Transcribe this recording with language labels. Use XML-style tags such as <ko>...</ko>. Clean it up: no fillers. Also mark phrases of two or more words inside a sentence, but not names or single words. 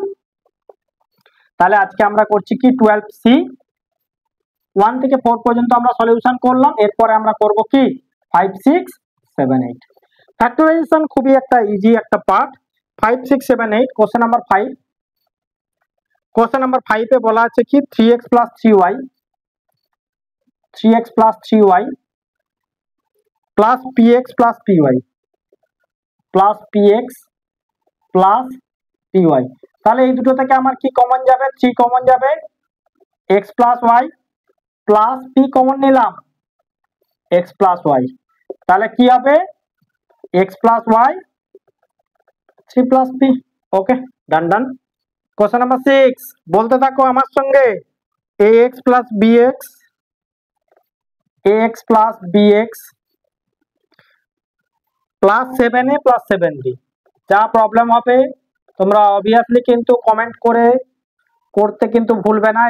<bn>তাহলে আজকে আমরা করছি কি 12c 1 থেকে 4 পর্যন্ত আমরা সলিউশন করলাম, এরপরে আমরা করব কি 5 6 7 8। ফ্যাক্টরাইজেশন খুবই একটা ইজি একটা পার্ট। 5 6 7 8,</bn> <en>question number</en> <bn>5,</bn> <en>question number</en> <bn>5 এ বলা আছে কি</bn> <en>3x plus 3y, 3x plus 3y plus px plus py, plus px plus py।</en> <bn>তাহলে এই দুটো থেকে আমার কি কমন যাবে 3 কমন যাবে,</bn> <en>x plus y plus p</en> <bn>কমন নিলাম</bn> <en>x plus y,</en> <bn>তাহলে কি হবে</bn> <en>x plus y 3 plus p। okay done done. question number</en> <bn>6, বলতে থাকো আমার সঙ্গে,</bn> <en>ax plus bx, ax plus bx plus 7a plus 7b.</en> <bn>যা প্রবলেম হবে তোমরা অবভিয়াসলি কিন্তু কমেন্ট করে করতে কিন্তু ভুলবে না।</bn>